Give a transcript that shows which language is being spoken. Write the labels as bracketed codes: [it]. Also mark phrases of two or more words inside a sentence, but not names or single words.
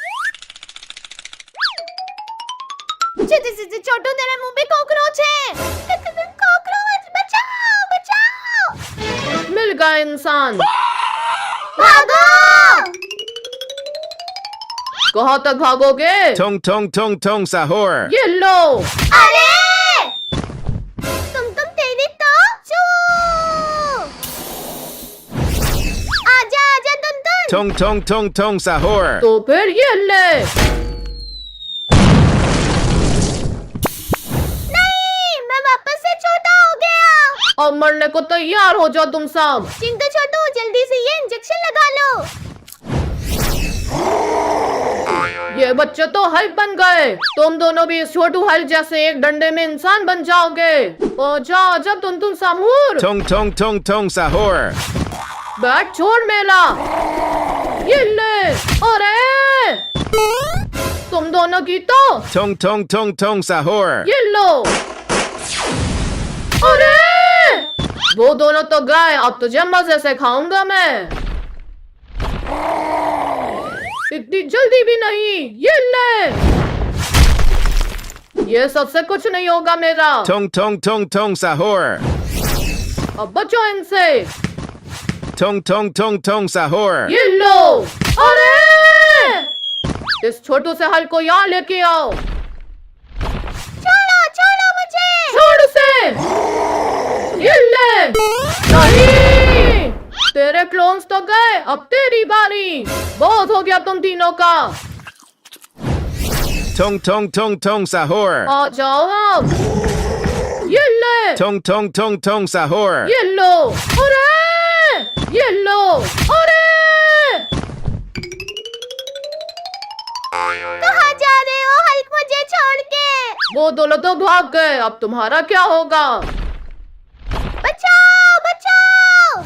[hi] छोटू तेरे मुंह में कॉकरोच है। कॉकरोच बचाओ बचाओ। मिल गया इंसान। भागो। कहाँ तक भागोगे? Tong tong tong tong sahur. ये लो। अरे तुम तेरी तो चू। आजा आजा टुनटुन। Tong tong tong tong sahur. तो फिर ये ले। नहीं, मैं वापस से छोटा हो गया। अब मरने को तैयार हो जाओ तुम सब। चिंटू छोटू जल्दी से ये इंजेक्शन लगा लो। ये बच्चे तो हल्क बन गए। तुम दोनों भी इस छोटू हल्क जैसे एक डंडे में इंसान बन जाओगे। ओ जाओ जब तुम सामूर। Tong tong tong tong sahur. बैठ छोड़ मेला। ये ले। अरे तुम दोनों की तो। Tong tong tong tong sahur. ये लो। अरे वो दोनों तो गए, अब तुझे मजे से खाऊंगा मैं। इतनी जल्दी भी नहीं। ये ले। ये सबसे कुछ नहीं होगा मेरा। Tong tong tong tong sahur. अब बचो इनसे। Tong tong tong tong sahur. ये लो। अरे इस छोटू से हल को यहाँ लेके आओ। छोड़ो छोड़ो मुझे। छोड़ उसे। ये ले। नहीं तेरे क्लोन्स तो गए, अब तेरी बारी। बहुत हो गया तुम तीनों का। Tong tong tong tong sahur. आ जाओ अब। ये ले। Tong tong tong tong sahur. ये लो। अरे ये लो। अरे कहाँ जा रहे हो हल्क, मुझे छोड़ के? वो दोनों तो भाग गए, अब तुम्हारा क्या होगा? बचाओ बचाओ।